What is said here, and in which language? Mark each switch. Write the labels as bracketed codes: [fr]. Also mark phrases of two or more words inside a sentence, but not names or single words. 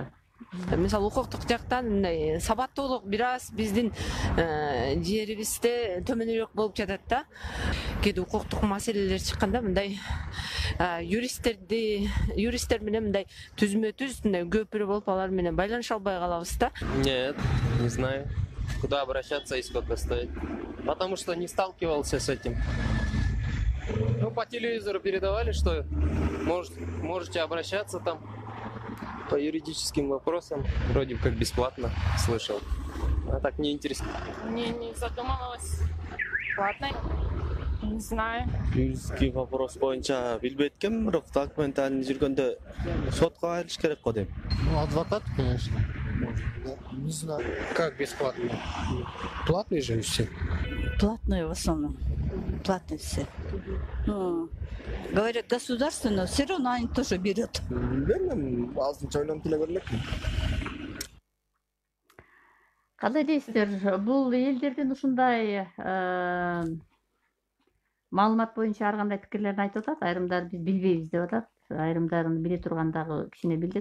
[ky] Мисалы укуктук жактан мындай сабаттуулук бир аз биздин жерибизде төмөнүрөөк болуп жатат да. Кээде укуктук маселелер чыкканда мындай юристтер менен мындай түзмө-түз мындай көпүрө болуп алар менен байланыша албай калабыз да. [ru] Нет, не знаю, куда обращаться и сколько стоит. Потому что не сталкивался с этим. Ну, по телевизору передавали, что можете обращаться там по юридическим вопросам. Вроде как бесплатно, слышал. А так не интересно. Не задумывалась. Платно? Не знаю. Юридический вопрос [ky] боюнча билбейт экенмин, бирок документально жүргөндө сотко кайрылыш керек го дейм. [ru] Ну, адвокат, конечно. Не знаю. Как бесплатно? Платные же все. Платные в основном. Платные все. Говорят, государственное, все равно они тоже берут. [ky] Билбейм, азырынча ойлонуп деле көрмөкмүн. Кандай дейсиздер? Бул элдердин ушундай маалымат боюнча ар кандай пикирлерин айтып атат. Айрымдары биз билбейбиз деп атат. Айрымдарын биле тургандагы кичине билдик.